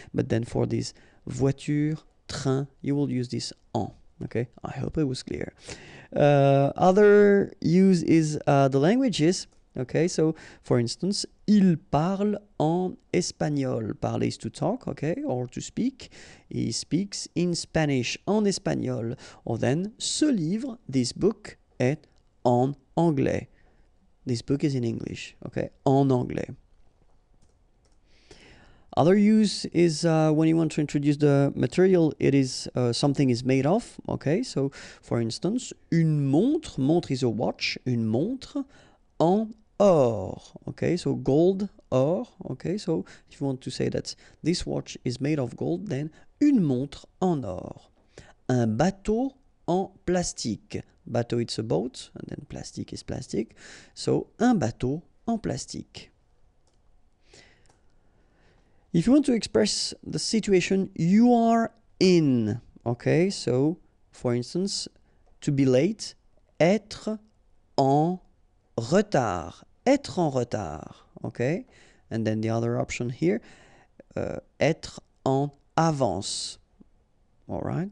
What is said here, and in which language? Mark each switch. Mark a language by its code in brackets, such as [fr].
[en] But then for this voiture, train, you will use this en, okay? I hope it was clear. Other use is the languages, okay? So, for instance, [fr] il parle en espagnol. [en] Parler is to talk, okay, or to speak. He speaks in Spanish, [fr] en espagnol. [en] Or then, [fr] ce livre, [en] this book, [fr] est en anglais. [en] This book is in English, okay, [fr] en anglais. [en] Other use is when you want to introduce the material it is something is made of, okay? So, for instance, une montre, montre is a watch, [fr] une montre en or, [en] okay? So, gold, or, okay? So, if you want to say that this watch is made of gold, then [fr] une montre en or. Un bateau en plastique. [en] Bateau, it's a boat, and then plastic is plastic. So, [fr] un bateau en plastique. [en] If you want to express the situation you are in, okay? So, for instance, to be late, [fr] être en retard. Être en retard, [en] okay? And then the other option here, [fr] être en avance. [en] All right?